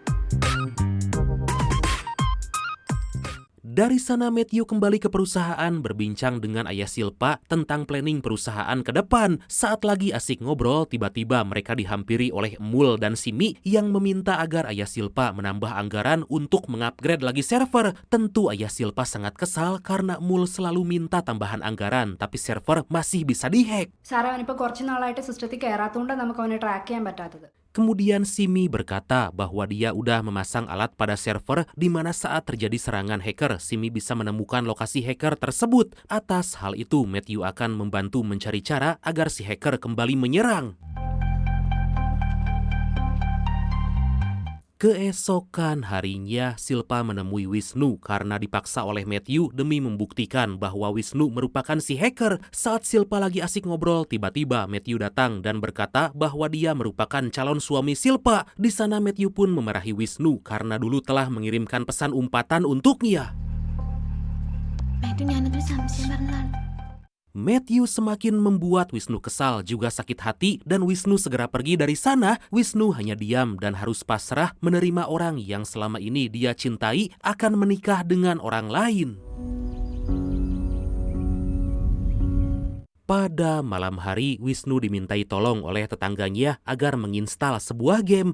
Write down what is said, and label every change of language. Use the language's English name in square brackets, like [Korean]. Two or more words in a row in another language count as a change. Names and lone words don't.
[Indonesian] Dari sana Matthew kembali ke perusahaan berbincang dengan ayah Silpa tentang planning perusahaan ke depan. Saat lagi asik ngobrol, tiba-tiba mereka dihampiri oleh Emul dan Simi yang meminta agar ayah Silpa menambah anggaran untuk mengupgrade lagi server. Tentu ayah Silpa sangat kesal karena Emul selalu minta tambahan anggaran, tapi server masih bisa dihack. [Malayalam] സാറേ അവനിപ്പോൾ കുറച്ച് നാളായിട്ട് സിസ്റ്റത്തിൽ കയറാത്തതുകൊണ്ട് നമുക്ക് അവനെ ട്രാക്ക് ചെയ്യാൻ പറ്റാത്തത്. [Indonesian] Kemudian Simi berkata bahwa dia udah memasang alat pada server di mana saat terjadi serangan hacker, Simi bisa menemukan lokasi hacker tersebut. Atas hal itu, Matthew akan membantu mencari cara agar si hacker kembali menyerang. Keesokan harinya, Silpa menemui Wisnu karena dipaksa oleh Matthew demi membuktikan bahwa Wisnu merupakan si hacker. Saat Silpa lagi asik ngobrol, tiba-tiba Matthew datang dan berkata bahwa dia merupakan calon suami Silpa. Di sana Matthew pun memarahi Wisnu karena dulu telah mengirimkan pesan umpatan untuknya. Matthew, [Malayalam] ഞാനൊരു സംശയം പറഞ്ഞതാണ്. [Indonesian] Matthew semakin membuat Wisnu kesal juga sakit hati dan Wisnu segera pergi dari sana. Wisnu hanya diam dan harus pasrah menerima orang yang selama ini dia cintai akan menikah dengan orang lain. Pada malam hari, Wisnu dimintai tolong oleh tetangganya agar menginstal sebuah game.